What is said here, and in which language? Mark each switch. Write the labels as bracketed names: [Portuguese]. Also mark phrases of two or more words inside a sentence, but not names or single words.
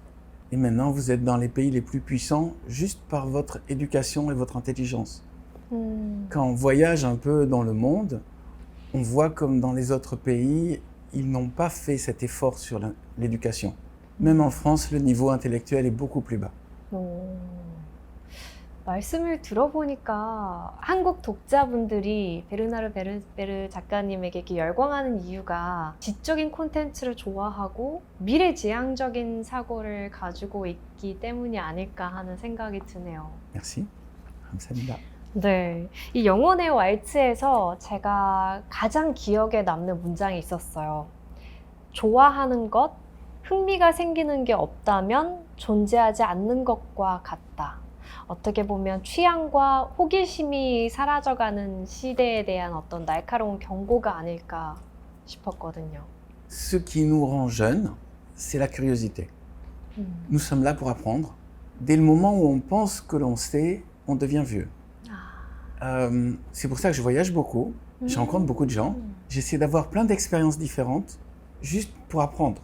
[French] Et maintenant vous êtes dans les pays les plus puissants juste par votre éducation et votre intelligence. Quand on voyage un peu dans le monde, on voit comme dans les autres pays, ils n'ont pas fait cet effort sur l'éducation. Même en France, le niveau intellectuel est beaucoup plus bas. [Korean] 말씀을 들어보니까 한국 독자분들이 베르나르 베르베르 작가님에게 이렇게 열광하는 이유가 지적인 콘텐츠를 좋아하고 미래지향적인 사고를 가지고 있기 때문이 아닐까 하는 생각이 드네요. [French] Merci. 감사합니다. [Korean] 네, 이 영혼의 왈츠에서 제가 가장 기억에 남는 문장이 있었어요. 좋아하는 것, 흥미가 생기는 게 없다면 존재하지 않는 것과 같다. 어떻게 보면 취향과 호기심이 사라져가는 시대에 대한 어떤 날카로운 경고가 아닐까 싶었거든요. [French] Ce qui nous rend jeunes, c'est la curiosité. Nous sommes là pour apprendre. dès le moment où on pense que l'on sait, on devient vieux. C'est pour ça que je voyage beaucoup, je rencontre beaucoup de gens, j'essaie d'avoir plein d'expériences différentes, juste pour apprendre.